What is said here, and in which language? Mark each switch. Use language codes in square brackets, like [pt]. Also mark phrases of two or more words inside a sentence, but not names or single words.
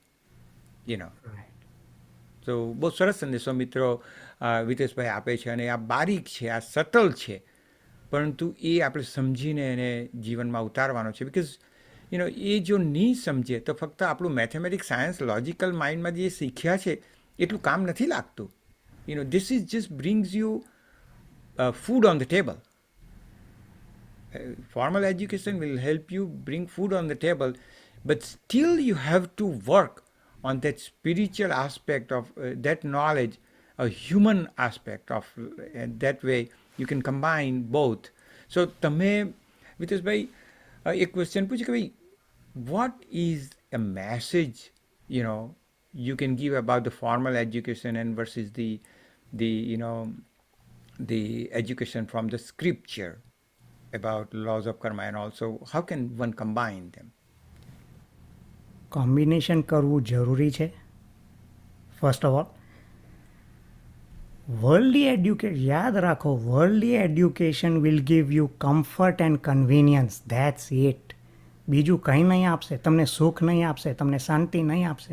[gu] તો બહુ સરસ સંદેશો મિત્રો વિતેશભાઈ આપે છે, અને આ બારીક છે, આ સટલ છે, પરંતુ એ આપણે સમજીને એને જીવનમાં ઉતારવાનો છે. બિકોઝ એ જો નહીં સમજે તો ફક્ત આપણું [en] mathematics, science, logical mindમાં [gu] જે શીખ્યા છે એટલું કામ નથી લાગતું. [en] This is just brings you food on the table. Formal education will help you bring food on the table, but still you have to work on that spiritual aspect of that knowledge, a human aspect of that way you can combine both. So [gu] તમે વિતેશભાઈ એક ક્વેશ્ચન પૂછ્યું કે ભાઈ [en] what is a message you can give about the formal education and versus the education from the scripture about laws of karma, and also how can one combine them? [gu] કોમ્બિનેશન કરવું જરૂરી છે. [en] first of all worldly education [gu] યાદ રાખો, [en] worldly education will give you comfort and convenience, that's it. [gu] બીજું કંઈ નહીં આપશે, તમને સુખ નહીં આપશે, તમને શાંતિ નહીં આપશે.